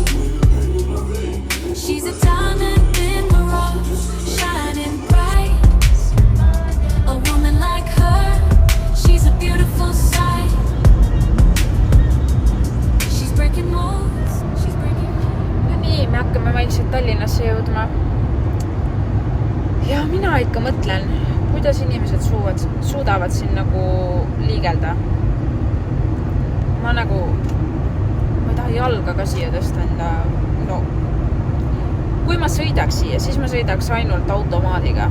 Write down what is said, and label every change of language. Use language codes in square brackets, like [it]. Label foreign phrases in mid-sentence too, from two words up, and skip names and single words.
[en] She's a diamond in the rough, shining bright. A woman like her, she's a beautiful sight. She's breaking molds, she's breaking molds. [et] No nii, me hakkame vaikselt Tallinnasse jõudma. Ja mina ikka mõtlen, kuidas inimesed suudavad siin nagu liigelda. Ma ei taha jalga ka siia tõsta enda. No, kui ma sõidaks siia, siis ma sõidaks ainult automaadiga.